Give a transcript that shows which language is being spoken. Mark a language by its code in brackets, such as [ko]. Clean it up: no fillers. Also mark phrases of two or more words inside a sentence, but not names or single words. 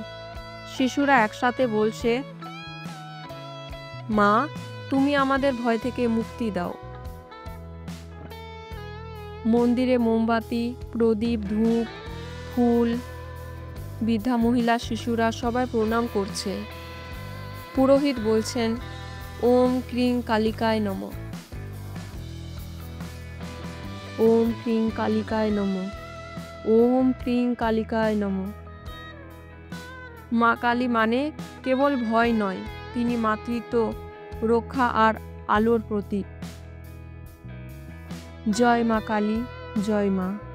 [bn] শিশুরা একসাথে বলছে, মা তুমি আমাদের ভয় থেকে মুক্তি দাও। মন্দিরে মোমবাতি, প্রদীপ, ধূপ, ফুল, বৃদ্ধা মহিলা, শিশুরা সবাই প্রণাম করছে। পুরোহিত বলছেন, [sa] ওম ক্রিং কালিকায় নমঃ, ওম ক্রিং কালিকায় নমঃ, ওম ক্রিং কালিকায় নমঃ। [bn] মা কালী মানে কেবল ভয় নয়, তিনি মাতৃত্ব, রক্ষা আর আলোর প্রতীক। জয় মা কালী, জয় মা।